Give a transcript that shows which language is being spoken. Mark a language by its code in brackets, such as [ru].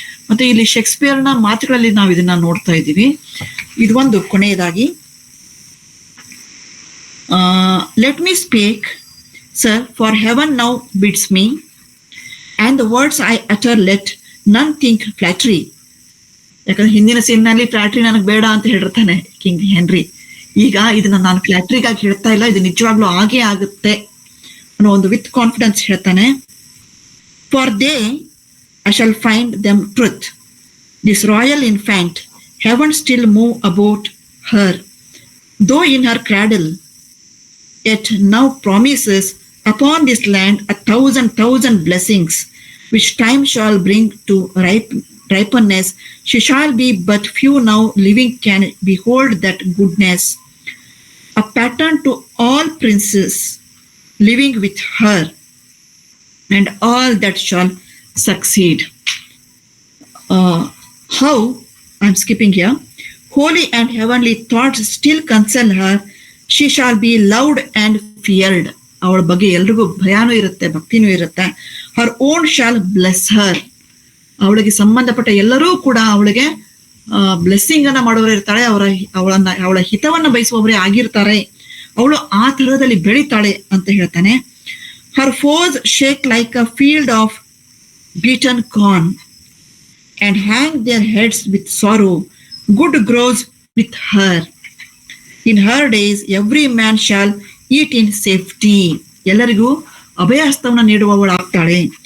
[kn] ಮತ್ತೆ ಇಲ್ಲಿ ಶೇಕ್ಸ್ಪಿಯರ್ನ ಮಾತುಗಳಲ್ಲಿ ನಾವು ಇದನ್ನ ನೋಡ್ತಾ ಇದ್ದೀವಿ. ಇದು ಒಂದು ಕೊನೆಯದಾಗಿ, [en] Let me speak sir, for heaven now bids me, and the words I utter let none think flattery. [kn] ಯಾಕಂದ್ರೆ ಹಿಂದಿನ ಸೀನ್ನಲ್ಲಿ ಫ್ಲಾಟ್ರಿ ನನಗೆ ಬೇಡ ಅಂತ ಹೇಳಿರ್ತಾನೆ ಕಿಂಗ್ ಹೆನ್ರಿ. ಈಗ ಇದನ್ನ ನಾನು ಫ್ಲಾಟ್ರಿಗಾಗಿ ಹೇಳ್ತಾ ಇಲ್ಲ, ಇದು ನಿಜವಾಗ್ಲೂ ಆಗೇ ಆಗುತ್ತೆ ಅನ್ನೋ ಒಂದು [en] with confidence [kn] ಹೇಳ್ತಾನೆ. [en] For they, I shall find them truth. This royal infant, heaven still move about her, though in her cradle, yet now promises upon this land 1,000 blessings, which time shall bring to ripenness. She shall be but few now living can behold that goodness, a pattern to all princes living with her, and all that shall succeed. how, I'm skipping here, holy and heavenly thoughts still concern her. She shall be loved and feared. [kn] ಅವಳ ಬಗ್ಗೆ ಎಲ್ರಿಗೂ ಭಯಾನೂ ಇರುತ್ತೆ, ಭಕ್ತಿನೂ ಇರುತ್ತೆ. [en] Her own shall bless her. [kn] ಅವಳಿಗೆ ಸಂಬಂಧಪಟ್ಟ ಎಲ್ಲರೂ ಕೂಡ ಅವಳಿಗೆ ಬ್ಲೆಸ್ಸಿಂಗ್ ಅನ್ನ ಮಾಡೋರು ಇರ್ತಾಳೆ, ಅವಳ ಹಿತವನ್ನ ಬಯಸುವವರೇ ಆಗಿರ್ತಾರೆ. ಅವಳು ಆ ತರದಲ್ಲಿ ಬೆಳಿತಾಳೆ ಅಂತ ಹೇಳ್ತಾನೆ. [en] Her foes shake like a field of beaten corn and hang their heads with sorrow. Good grows with her. In her days every man shall eat in safety. [kn] ಎಲ್ಲರಿಗೂ ಅಭಯಹಸ್ತವನ್ನ ನೀಡುವವಳಾಗ್ತಾಳೆ.